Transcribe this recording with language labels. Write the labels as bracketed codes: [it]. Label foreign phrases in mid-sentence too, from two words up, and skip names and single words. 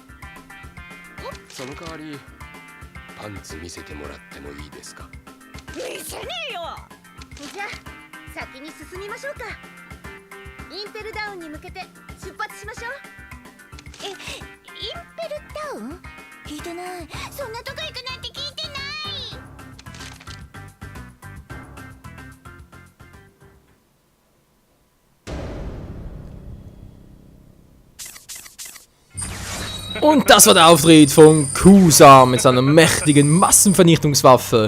[ja] その代わりパンツ見せてもらってもいいですか？見せねえよ。じゃあ先に進みましょうか。インペルダウンに向けて出発しましょう。インペルダウン？聞いてない。そんなとこ行くなんて聞いてない。 [de] Und das war der Auftritt von Kusan mit seiner mächtigen Massenvernichtungswaffe.